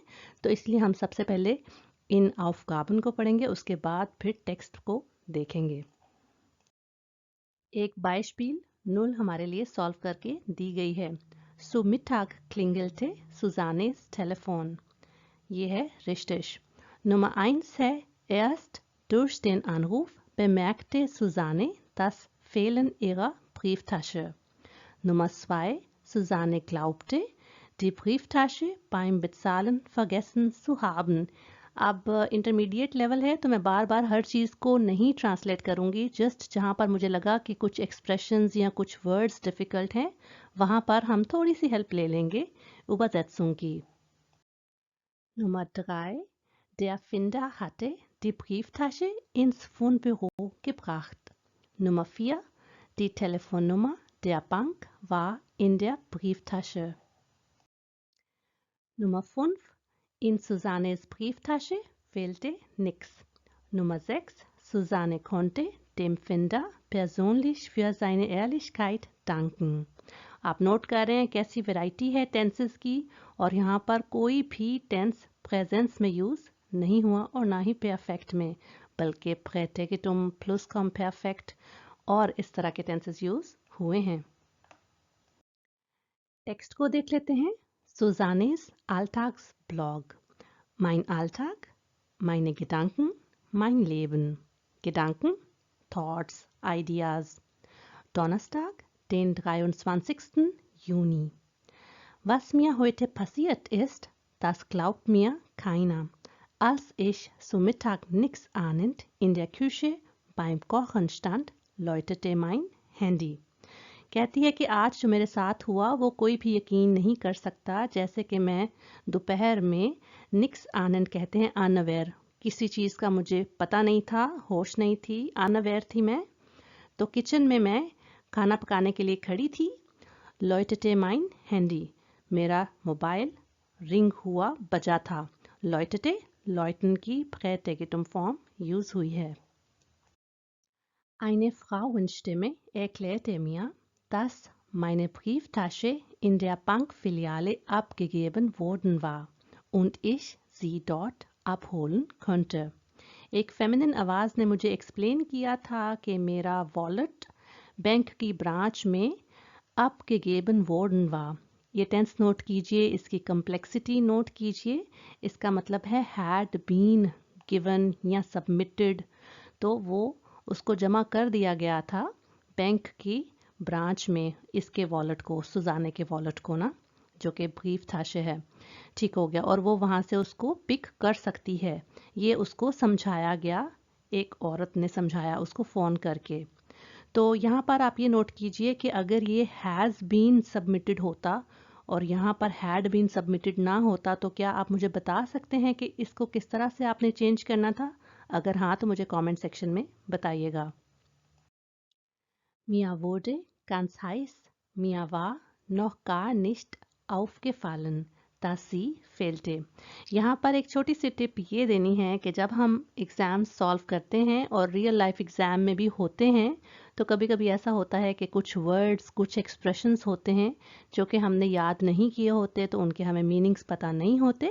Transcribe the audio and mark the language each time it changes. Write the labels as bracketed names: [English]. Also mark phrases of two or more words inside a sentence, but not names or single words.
[Hindi] तो इसलिए हम सबसे पहले इन Aufgaben को पढ़ेंगे, उसके बाद फिर टेक्स्ट को देखेंगे। एक Beispiel 0 हमारे लिए सॉल्व करके दी गई है। [German] Zu Mittag klingelte Susannes Telefon. [Hindi] ये है richtig. [German] Nummer 1 है erst durch den Anruf bemerkte Susanne das Fehlen ihrer Brieftasche. Nummer 2, Susanne glaubte, die Brieftasche beim Bezahlen vergessen zu haben. [Hindi] अब इंटरमीडिएट लेवल है तो मैं बार बार हर चीज़ को नहीं ट्रांसलेट करूँगी, जस्ट जहाँ पर मुझे लगा कि कुछ एक्सप्रेशंस या कुछ वर्ड्स डिफ़िकल्ट हैं वहाँ पर हम थोड़ी सी हेल्प ले लेंगे Übersetzung की। [German] Nummer 3. Der Finder hatte die Brieftasche ins Fundbüro gebracht. Nummer 4. Die Telefonnummer der Bank war in der Brieftasche. Nummer 5. In Susannes Brieftasche fehlte nichts. Nummer 6. Susanne konnte dem Finder persönlich für seine Ehrlichkeit danken. [Hindi] आप नोट कर रहे हैं कैसी वैरायटी है टेंसेस की, और यहाँ पर कोई भी टेंस प्रेजेंस में यूज़ नहीं हुआ और ना ही परफेक्ट में, बल्कि प्रेटेगिटुम प्लस कम परफेक्ट और इस तरह के टेंसेस यूज़ हुए हैं। टेक्स्ट को देख लेते हैं। [German] Susannes Alltagsblog. Mein Alltag, meine Gedanken, mein Leben. Gedanken, [English] Thoughts, Ideas. [German] Donnerstag, den 23. Juni. Was mir heute passiert ist, das glaubt mir keiner. Als ich zu Mittag nix ahnend in der Küche beim Kochen stand, läutete mein Handy. [Hindi] कहती है कि आज जो मेरे साथ हुआ वो कोई भी यकीन नहीं कर सकता। जैसे कि मैं दोपहर में [German] nix ahnend [Hindi] कहते हैं अनअवेयर, किसी चीज़ का मुझे पता नहीं था, होश नहीं थी, अनअवेयर थी मैं। तो किचन में मैं खाना पकाने के लिए खड़ी थी। [German] läutete mein Handy, [Hindi] मेरा मोबाइल रिंग हुआ बजा था। [German] läutete läuten [Hindi] की प्रेटेगिटुम फॉर्म यूज़ हुई है। [German] Eine Frauenstimme erklärte mir, dass meine Brieftasche in der Bankfiliale abgegeben worden war und ich sie dort abholen konnte. [Hindi] एक फेमिनिन आवाज़ ने मुझे एक्सप्लेन किया था कि मेरा वॉलेट बैंक की ब्रांच में [German] abgegeben worden war. [Hindi] ये टेंस नोट कीजिए, इसकी कम्प्लेक्सिटी नोट कीजिए। इसका मतलब है [English] had been given [Hindi] या submitted, तो वो उसको जमा कर दिया गया था बैंक की ब्रांच में, इसके वॉलेट को, सुजाने के वॉलेट को ना, जो कि ब्रीफटाशे है। ठीक हो गया, और वो वहाँ से उसको पिक कर सकती है। ये उसको समझाया गया, एक औरत ने समझाया उसको फ़ोन करके। तो यहाँ पर आप ये नोट कीजिए कि अगर ये [English] has been submitted [Hindi] होता और यहाँ पर [English] had been submitted [Hindi] ना होता तो क्या आप मुझे बता सकते हैं कि इसको किस तरह से आपने चेंज करना था? अगर हाँ तो मुझे कमेंट सेक्शन में बताइएगा। [German] Mir wurde ganz heiß, mir war noch gar nicht aufgefallen, dass sie fehlte। [Hindi] यहाँ पर एक छोटी सी टिप ये देनी है कि जब हम एग्ज़ाम सॉल्व करते हैं और रियल लाइफ एग्ज़ाम में भी होते हैं तो कभी कभी ऐसा होता है कि कुछ वर्ड्स, कुछ एक्सप्रेशंस होते हैं जो कि हमने याद नहीं किए होते, तो उनके हमें मीनिंग्स पता नहीं होते।